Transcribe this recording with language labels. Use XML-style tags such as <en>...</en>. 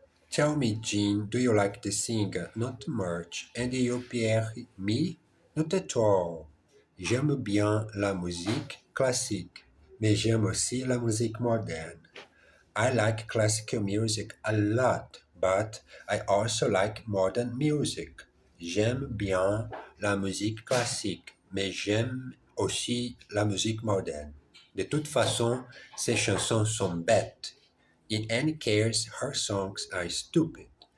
<en>Tell me, Jean, do you like the singer? Not much. And you, Pierre? Me? Not at all.</en> <fr>J'aime bien la musique classique, mais j'aime aussi la musique moderne.</fr> <en>I like classical music a lot, but I also like modern music.</en> <fr>J'aime bien la musique classique, mais j'aime aussi la musique moderne. De toute façon, ces chansons sont bêtes.</fr> <en>In any case, her songs are stupid.</en>